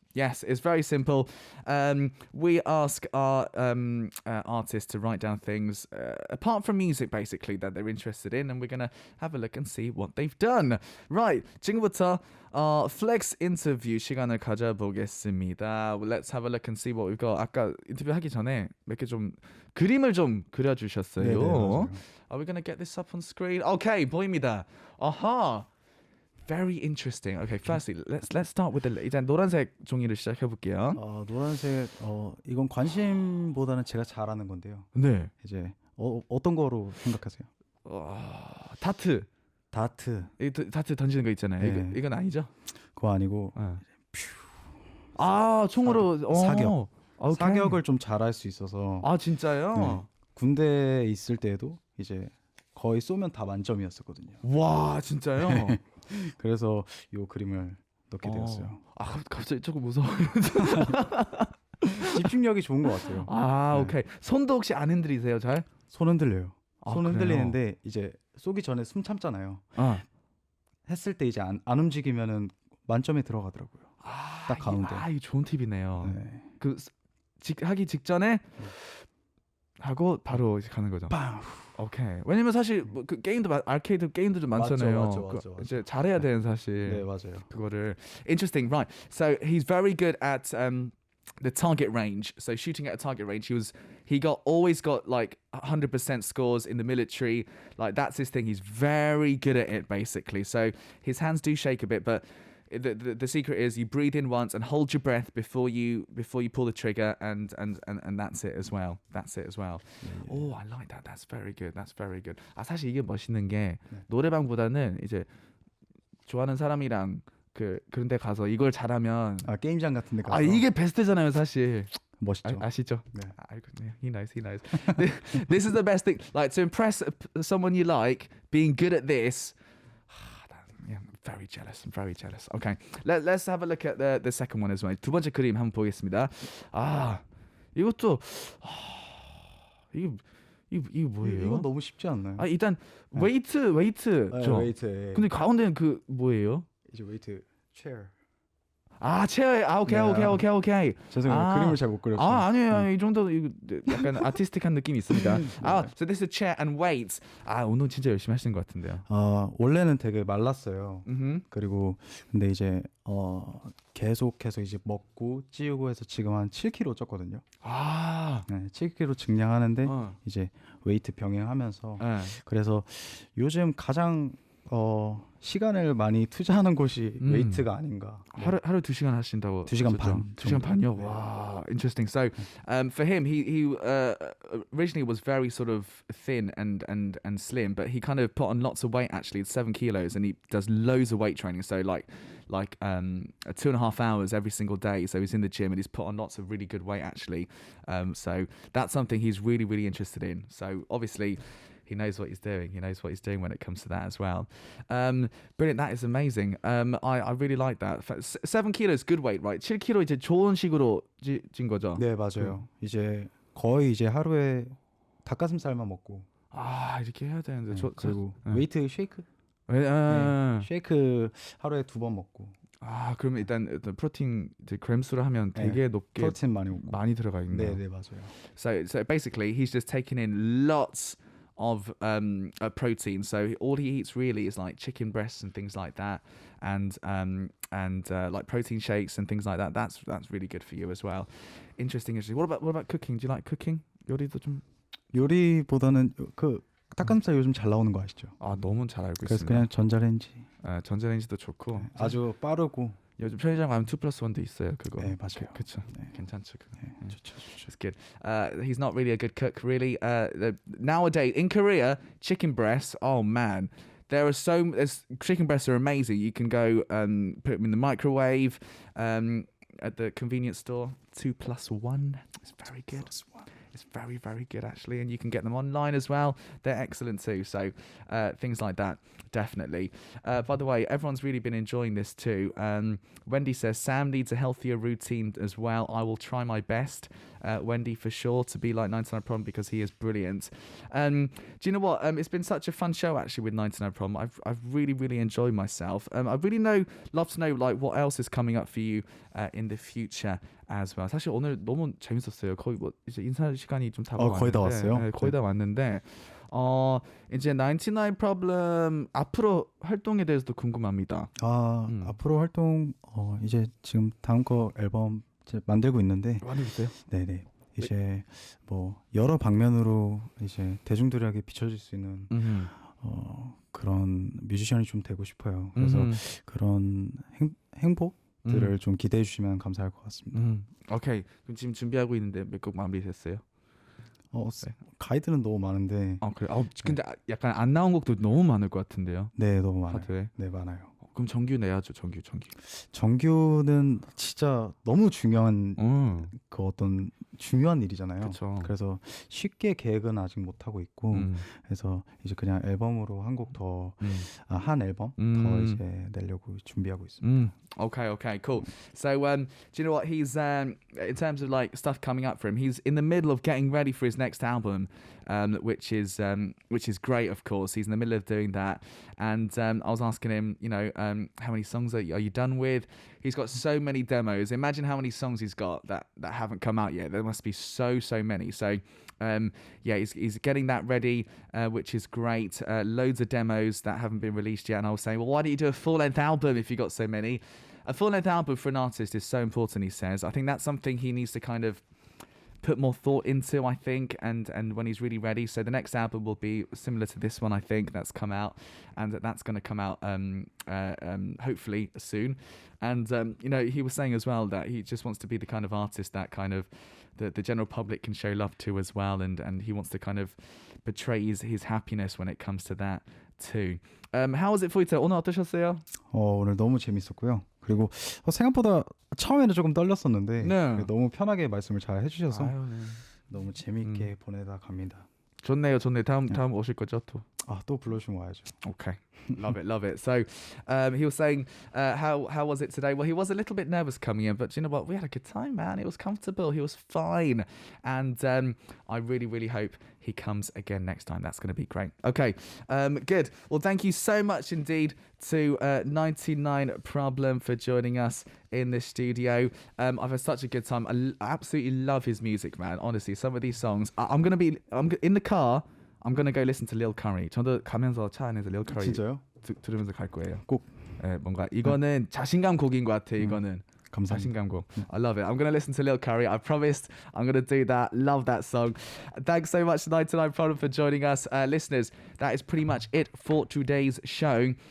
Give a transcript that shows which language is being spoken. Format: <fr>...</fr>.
<en>Yes, it's very simple. We ask our artists to write down things, apart from music, basically, that they're interested in, and we're going to have a look and see what they've done.</en> <ko>Right, 지금부터 flex interview 시간을 가져보겠습니다.</ko> <en>Let's have a look and see what we've got.</en> <ko>아까 인터뷰하기 전에 몇 개 좀 그림을 좀 그려주셨어요. 네네, 맞아요.</ko> <en>Are we going to get this up on screen? Okay,</en> <ko>보입니다. 아하.</ko> <en>Very interesting. Okay, firstly, let's start with</en> <ko>일단 노란색 종이를 시작해 볼게요. 노란색 이건 관심보다는 제가 잘하는 건데요. 네. 이제 어떤 거로 생각하세요? 다트. 다트 던지는 거 있잖아요. 네. 이건 아니죠? 그거 아니고. 총으로 사격. 오케이. 사격을 좀 잘할 수 있어서. 진짜요? 네. 군대에 있을 때도 이제 거의 쏘면 다 만점이었었거든요. 와, 진짜요? 네. 그래서 이 그림을 넣게 되었어요. 갑자기 조금 무서워요. 집중력이 좋은 것 같아요. 오케이. 손도 혹시 안 흔들리세요, 잘? 손 흔들려요. 손 그래요? 흔들리는데 이제 쏘기 전에 숨 참잖아요. 했을 때 이제 안 움직이면은 만점에 들어가더라고요. 딱 가운데. 이 좋은 팁이네요. 네. 하기 직전에 하고 바로 이제 가는 거죠. 빵. 오케이. 왜냐면 사실 그 게임도 아케이드 게임도 좀 많잖아요. 맞죠. 이제 잘해야 되는 사실. 네, 맞아요. 그거를</ko> <en>interesting, right? So he's very good at the target range. So shooting at a target range, he always got like 100% scores in the military. Like that's his thing. He's very good at it, basically. So his hands do shake a bit, but the secret is you breathe in once and hold your breath before you pull the trigger, and that's it as well. That's it as well. Oh, I like that. That's very good. That's very good.</en> <ko>아, 사실 이게 멋있는 게 노래방보다는 이제 좋아하는 사람이랑 그런 데 가서 이걸 잘하면 게임장 같은 데 가서 이게 베스트잖아요, 사실. 멋있죠. 아시죠? 네. 알고 있네요.</ko> <en>He knows. This is the best thing. Like to impress someone you like, being good at this. Yeah, I'm very jealous. Okay, let's have a look at the second one as well.</en> <ko>두 번째 그림 한번 보겠습니다. 이것도 이게 뭐예요? 이건 너무 쉽지 않나요? 일단 웨이트죠. 웨이트. 근데 가운데는 그 뭐예요? 이제 웨이트 체어. 체어에 오케이. 죄송해요. 그림을 잘 못 그렸어요. 아니에요. 이 정도 이거 약간 아티스틱한 느낌이 있습니다.</ko> <en>So this is chair and weights.</en> <ko>운동 진짜 열심히 하시는 것 같은데요. 원래는 되게 말랐어요. 그리고 근데 이제 계속해서 이제 먹고 찌우고 해서 지금 한 7kg 쪘거든요. 네, 7kg 증량하는데 이제 웨이트 병행하면서 그래서 요즘 가장 시간을 많이 투자하는 곳이 웨이트가 아닌가. 하루 2시간 하신다고. 2시간 반. 2시간 반이요.</ko> <en>Wow, interesting. So, for him, he originally was very sort of thin and slim, but he kind of put on lots of weight. Actually, it's 7 kilos, and he does loads of weight training. So, like 2.5 hours every single day. So he's in the gym and he's put on lots of really good weight. Actually, so that's something he's really, really interested in. So obviously. He knows what he's doing. He knows what he's doing when it comes to that as well. Brilliant. That is amazing. I really like that. 7 kilos good weight, right?</en> <ko>7kg 이제 좋은 식으로 찐 거죠? 네, 맞아요. 이제 거의 이제 하루에 닭가슴살만 먹고. 이렇게 해야 되는데. 그리고 웨이트 쉐이크? 네, 쉐이크 하루에 2번 먹고. 그러면 일단 프로틴 이제 그램수로 하면 되게 높게 프로틴 많이 들어가 있네요. 네, 맞아요. So basically he's just taking in lots of protein. So all he eats really is like chicken breasts and things like that, and like protein shakes and things like that. That's really good for you as well. Interesting. What about cooking? Do you like cooking? 요리보다는 닭가슴살 요즘 잘 나오는 거 아시죠? 너무 잘 알고 그래서 있습니다. 그냥 전자레인지. 전자레인지도 좋고. 네, 아주 빠르고. 요즘 편의점 가면 2+1도 있어요. 그거. 네, 맞아요. 그렇죠. 네. 괜찮죠. 그거. 네, 좋죠.</ko> <en>It's good. He's not really a good cook, really. Nowadays in Korea, chicken breasts. Oh man, chicken breasts are amazing. You can go put them in the microwave at the convenience store. 2+1. It's very good. It's very, very good actually, and you can get them online as well. They're excellent too. So things like that, definitely. By the way, everyone's really been enjoying this too. Wendy says Sam needs a healthier routine as well. I will try my best, Wendy, for sure, to be like 99PRBLM because he is brilliant. Do you know what? It's been such a fun show actually with 99PRBLM. I've really, really enjoyed myself. I really love to know like what else is coming up for you in the future as well.</en> <ko>사실 오늘 너무 재밌었어요. 거의 뭐 이제 인사 시간이 좀 다가왔는데 거의 다 왔어요. 네, 거의 다 왔는데 이제 99PRBLM 앞으로 활동에 대해서도 궁금합니다. 앞으로 활동 이제 지금 다음 거 앨범 이제 만들고 있는데. 만들었어요? 네네. 이제 뭐 여러 방면으로 이제 대중들에게 비춰질 수 있는 그런 뮤지션이 좀 되고 싶어요. 그래서 그런 행보들을 좀 기대해 주시면 감사할 것 같습니다. 오케이. 그럼 지금 준비하고 있는데 몇 곡 마무리됐어요? 네. 가이드는 너무 많은데. 그래. 근데 약간 안 나온 곡도 너무 많을 것 같은데요. 네, 너무 많아요. 하드에. 네, 많아요. 그럼 정규 내야죠, 정규. 정규는 진짜 너무 중요한 그 어떤 중요한 일이잖아요. 그쵸. 그래서 쉽게 계획은 아직 못 하고 있고, 그래서 이제 그냥 앨범으로 한 곡 더, 한 앨범 더 이제 내려고 준비하고 있습니다.</ko> <en>Okay, cool. So, do you know what he's in terms of like stuff coming up for him? He's in the middle of getting ready for his next album, which is great. Of course, he's in the middle of doing that. And I was asking him, you know, how many songs are you done with? He's got so many demos. Imagine how many songs he's got that haven't come out yet. There must be so many. So. He's getting that ready, which is great. Loads of demos that haven't been released yet. And I was saying, well, why don't you do a full-length album if you got so many? A full-length album for an artist is so important, he says. I think that's something he needs to kind of put more thought into, I think, and when he's really ready. So the next album will be similar to this one, I think, that's come out, and that's going to come out hopefully soon. And you know, he was saying as well that he just wants to be the kind of artist that kind of the general public can show love to as well, and he wants to kind of portray his happiness when it comes to that too. How was it for you today?</en> <ko>오늘 어떠셨어요? 오늘 너무 재밌었고요. 그리고 생각보다 처음에는 조금 떨렸었는데 네. 너무 편하게 말씀을 잘 해주셔서 아유, 네. 너무 재밌게 보내다 갑니다. 좋네요. 다음 오실 거죠 또? 또 불러주면 와야죠.</ko> <en>Okay. Love it. So he was saying, how was it today? Well, he was a little bit nervous coming in, but you know what? We had a good time, man. It was comfortable. He was fine. And I really, really hope he comes again next time. That's going to be great. Okay, good. Well, thank you so much indeed to 99problem for joining us in the studio. I've had such a good time. I absolutely love his music, man. Honestly, some of these songs. I'm in the car. I'm gonna go listen to Lil Curry.</en> <ko>저도 가면서 차 안에서 Lil Curry 진짜요? 들으면서 갈 거예요. 꼭. 네, 뭔가 이거는 자신감 곡인 것 같아. 이거는 감사합니다. 자신감 곡.</ko> <en>I love it. I'm gonna listen to Lil Curry. I promised I'm gonna do that. Love that song. Thanks so much to 99problem for joining us, listeners. That is pretty much it for today's show.</en>